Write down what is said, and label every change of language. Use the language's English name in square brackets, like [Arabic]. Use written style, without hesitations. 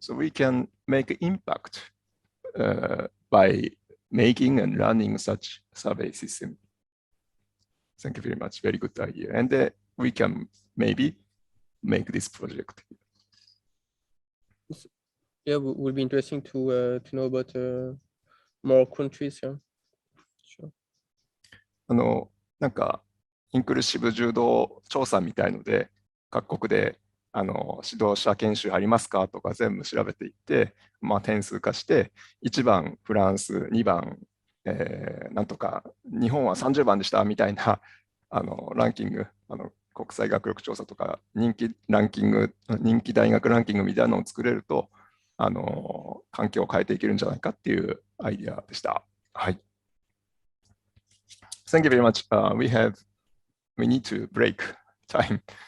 [English] So we can make impact by making and running such survey system. Thank you very much. Very good idea. And we can maybe make this project. Yeah, it will be interesting to know about more countries. Yeah. Sure. [Japanese] なんかインクルーシブ柔道調査みたいので、各国で指導者研修ありますかとか全部調べていって、点数化して、1番フランス、2番、なんとか日本は30番でしたみたいなランキング、国際学力調査とか人気大学ランキングみたいなのを作れると、環境を変えていけるんじゃないかっていうアイディアでした。はい。 [English] Thank you very much. We need to break time.